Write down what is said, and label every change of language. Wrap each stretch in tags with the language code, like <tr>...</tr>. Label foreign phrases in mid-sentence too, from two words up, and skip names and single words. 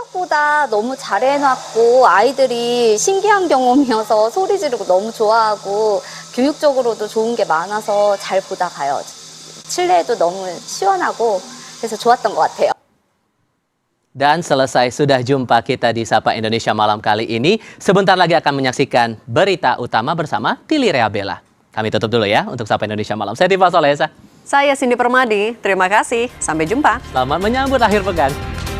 <ko>생각보다 너무 잘 해놨고 아이들이 신기한 경험이어서 소리 지르고 너무 좋아하고 교육적으로도 좋은 게 많아서 잘 보다 가요. 실내도 너무 시원하고 그래서 좋았던 것 같아요.</ko> <id>Dan selesai sudah jumpa kita di Sapa Indonesia malam kali ini. Sebentar lagi akan menyaksikan berita utama bersama Tili Reabella. Kami tutup dulu ya untuk Sapa Indonesia malam. Saya Tifa Solesa. Saya Cindy Permadi. Terima kasih. Sampai jumpa. Selamat menyambut akhir pekan.</id>